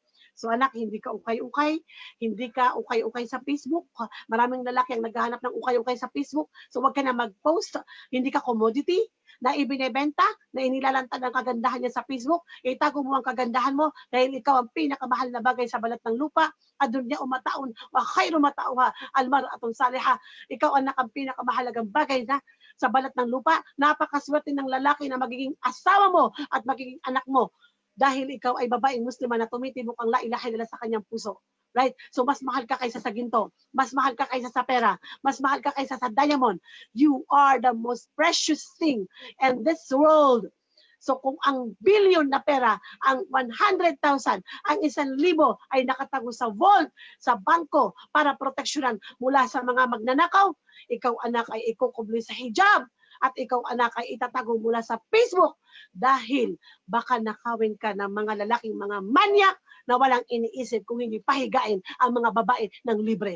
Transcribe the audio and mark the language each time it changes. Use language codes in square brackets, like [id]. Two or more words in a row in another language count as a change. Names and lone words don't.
[tl] So anak, hindi ka ukay-ukay, hindi ka ukay-ukay sa Facebook. Maraming lalaki ang naghahanap ng ukay-ukay sa Facebook. So wag ka na mag-post, hindi ka commodity na ibinebenta, na inilalantad ang kagandahan niya sa Facebook, itago mo ang kagandahan mo dahil ikaw ang pinakamahal na bagay sa balat ng lupa, [ar] الدنيا متاع، وخير متاعها، المرأة الصالحة. [tl] Ikaw anak ang pinakamahalagang bagay na sa balat ng lupa, napakaswerte ng lalaki na magiging asawa mo at magiging anak mo dahil ikaw ay babaeng muslima na tumitibok ang [ar] لا إله إلا الله [tl] sa kanyang puso. [en] Right? [tl] So mas mahal ka kaysa sa ginto, mas mahal ka kaysa sa pera, mas mahal ka kaysa sa diamond. [en] You are the most precious thing in this world. [tl] So kung ang billion na pera, ang 100,000, ang 1,000 ay nakatago sa vault, sa bangko para proteksyonan mula sa mga magnanakaw, ikaw anak ay ikukubli sa hijab at ikaw anak ay itatago mula sa Facebook dahil baka nakawin ka ng mga lalaking mga manyak na walang iniisip kung hindi pahigain ang mga babae ng libre.